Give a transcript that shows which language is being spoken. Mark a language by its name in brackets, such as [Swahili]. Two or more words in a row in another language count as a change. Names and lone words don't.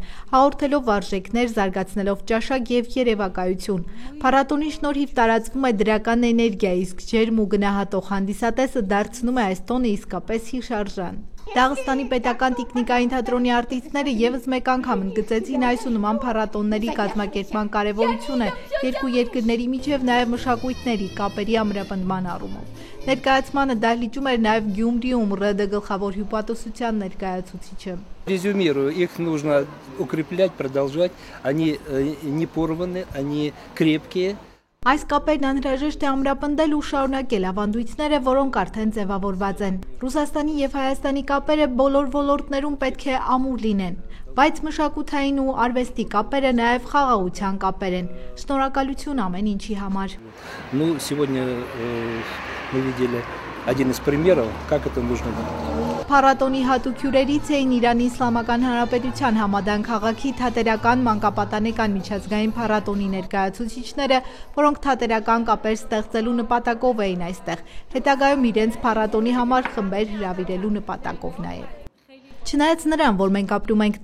[Armenian] հաղորդելով արժեքներ, զարգացնելով ճաշակ եւ երևակայություն։ Փառատոնի շնորհիվ տարածվում է դրական էներգիա, իսկ ջերմ ու գնահատող հանդիսատեսը դարձնում է այս տոնը իսկապես հիշարժան։ Դաղստանի պետական տիկնիկային թատրոնի արտիստները եւս մեկ անգամ ընդգծեցին այս ու նման փառատոնների կազմակերպման կարևորությունը երկու երկրների միջև նաեւ մշակույթների կապերի ամրապնդման առումով։ Ներկայացմանը դահլիճում էր նաեւ Գյումրիում ՌԴ գլխավոր հյուպատոսության ներկայացուցիչը։ [Russian] Резюмирую, их нужно укреплять, продолжать, они не порваны, они крепкие. [Armenian] Այս կապերն անհրաժեշտ է ամրապնդել ու շարունակել ավանդույթները, որոնք արդեն ձևավորված են։ Ռուսաստանի եւ Հայաստանի կապերը բոլոր ոլորտներում պետք է ամուր լինեն, բայց мշակութային ու արվեստի կապերը նաեւ խաղաղության կապեր են։ Շնորհակալություն ամեն ինչի համար։ [Russian] Ну, сегодня мы видели один из примеров, как это нужно делать. [Armenian] Փառատոնի հատուկ հյուրերից էին Իրանի Իսլամական Հանրապետության Համադան քաղաքի թատերական մանկապատանեկան միջազգային փառատոնի ներկայացուցիչները, որոնք թատերական կապեր ստեղծելու նպատակով էին այստեղ, հետագայում իրենց փառատոնի համար խմբեր հրավիրելու նպատակով նաև։ Չնայած նրան, որ մենք ապրում ենք